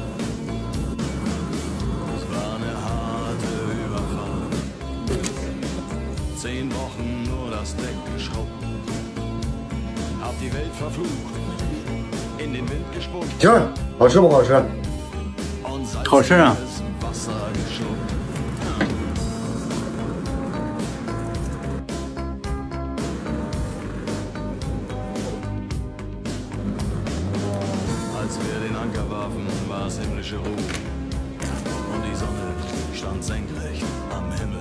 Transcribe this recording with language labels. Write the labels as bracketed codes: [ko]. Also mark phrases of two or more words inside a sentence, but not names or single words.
[de] Es war eine harte Überfahrt, 10 Wochen nur das Deck geschrubbt, hab die Welt verflucht, in den Wind gespuckt. [zh] 行，好吃不好吃？好吃啊！ [de] Wasser geschluckt. Als wir den Anker warfen, war es himmlische Ruhe. Und die Sonne stand senkrecht am Himmel.